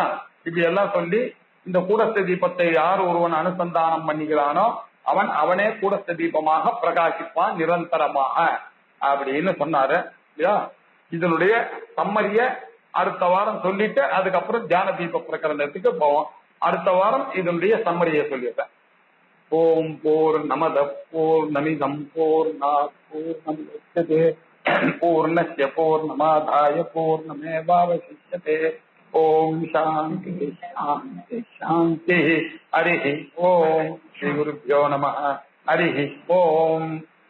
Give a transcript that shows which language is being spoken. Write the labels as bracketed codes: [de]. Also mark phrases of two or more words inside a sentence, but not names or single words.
[ta] இப்படி எல்லாம் சொல்லி இந்த கூடஸ்த தீபத்தை யார் ஒருவன் அனுசந்தானம் பண்ணிக்கிறானோ அவனே கூடஸ்த தீபமாக பிரகாசிப்பான் நிரந்தரமாக அப்படின்னு சொன்னாரு இல்லையா. இதனுடைய சம்மரிய அடுத்த வாரம் சொல்லிட்டு அதுக்கப்புறம் தியான தீப பிரகரணத்துக்கு போவோம். அடுத்த வாரம் இதனுடைய சம்மரியை சொல்லிட்டேன். [sa] ॐ पूर्णमद पूर्णमिदम् पूर्णात् पूर्णमुदच्यते पूर्णस्य पूर्णमादाय पूर्णमेवावशिष्यते. ॐ शान्ति शान्ति शान्ति. हरि ॐ। श्री गुरुभ्यो नमः. हरि ॐ.